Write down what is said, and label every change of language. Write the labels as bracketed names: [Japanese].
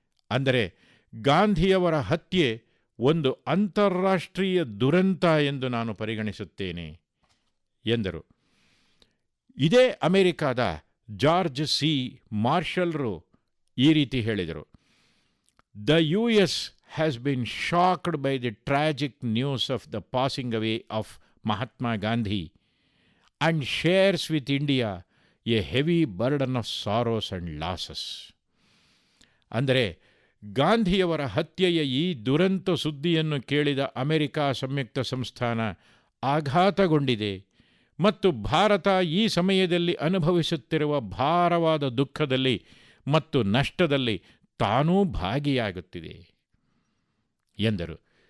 [Kannada] ಅಂದರೆ ಗಾಂಧಿಯವರ ಹತ್ಯೆ ಒಂದು ಅಂತಾರಾಷ್ಟ್ರೀಯ ದುರಂತ ಎಂದು ನಾನು ಪರಿಗಣಿಸುತ್ತೇನೆ ಎಂದರು. ಇದೇ ಅಮೆರಿಕಾದ ಜಾರ್ಜ್ ಸಿ ಮಾರ್ಷಲ್ರು ಈ ರೀತಿ ಹೇಳಿದರು. [English] The US has been shocked by the tragic news of the passing away of Mahatma Gandhi and shares with India a heavy burden of sorrows and losses. [Kannada] ಅಂದರೆ ಗಾಂಧಿಯವರ ಹತ್ಯೆಯ ಈ ದುರಂತ ಸುದ್ದಿಯನ್ನು ಕೇಳಿದ ಅಮೆರಿಕ ಸಂಯುಕ್ತ ಸಂಸ್ಥಾನ ಆಘಾತಗೊಂಡಿದೆ ಮತ್ತು ಭಾರತ ಈ ಸಮಯದಲ್ಲಿ ಅನುಭವಿಸುತ್ತಿರುವ ಭಾರವಾದ ದುಃಖದಲ್ಲಿ ಮತ್ತು ನಷ್ಟದಲ್ಲಿ ತಾನೂ ಭಾಗಿಯಾಗುತ್ತಿದೆ ಎಂದರು.